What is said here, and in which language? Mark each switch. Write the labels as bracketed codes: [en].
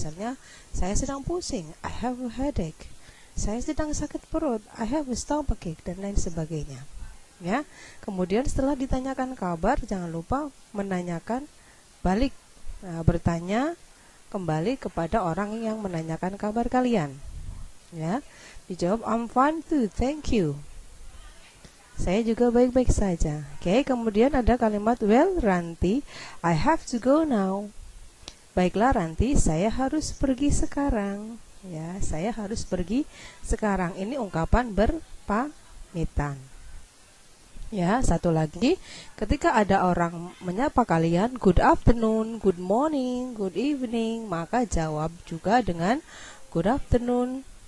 [id] Misalnya, saya sedang pusing, [en] I have a headache. [id] Saya sedang sakit perut, [en] I have a stomachache, [id] dan lain sebagainya. Ya, kemudian setelah ditanyakan kabar, jangan lupa menanyakan balik, bertanya kembali kepada orang yang menanyakan kabar kalian. Ya, dijawab [en] I'm fine too, thank you. [id] Saya juga baik-baik saja. Oke, kemudian ada kalimat [en] well, Ranti, I have to go now. [id] Baiklah Ranti, saya harus pergi sekarang. Ya, saya harus pergi sekarang. Ini ungkapan berpamitan. Ya, satu lagi, ketika ada orang menyapa kalian [en] good afternoon, good morning, good evening, [id] maka jawab juga dengan [en] good afternoon.